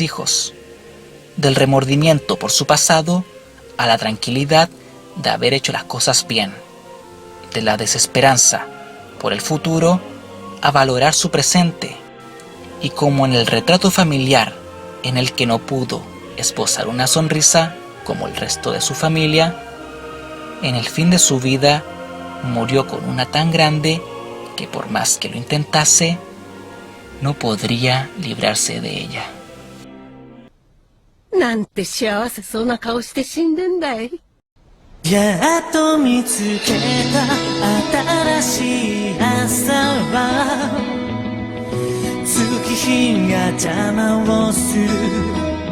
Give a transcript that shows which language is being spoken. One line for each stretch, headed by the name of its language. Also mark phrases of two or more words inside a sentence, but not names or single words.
Spanish: hijos, del remordimiento por su pasado a la tranquilidad de haber hecho las cosas bien, de la desesperanza por el futuro a valorar su presente, y como en el retrato familiar en el que no pudo esbozar una sonrisa como el resto de su familia, en el fin de su vida murió con una tan grande que por más que lo intentase, no podría librarse de ella.
Japanese: なんて幸せそうな顔して死んでんだい。やっと見つけた新しい朝は月日が邪魔をする